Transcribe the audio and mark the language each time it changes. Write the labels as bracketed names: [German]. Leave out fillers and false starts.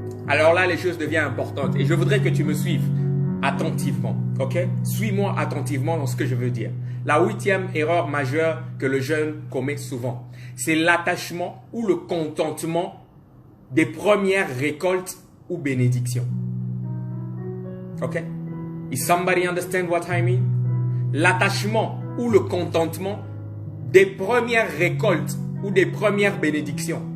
[French] Alors là, les choses deviennent importantes. Et je voudrais que tu me suives attentivement. Ok? Suis-moi attentivement dans ce que je veux dire. La 8e erreur majeure que le jeune commet souvent, c'est l'attachement ou le contentement des premières récoltes ou bénédictions. Ok? [English] Is somebody understand what I mean? [French] L'attachement ou le contentement des premières récoltes ou des premières bénédictions.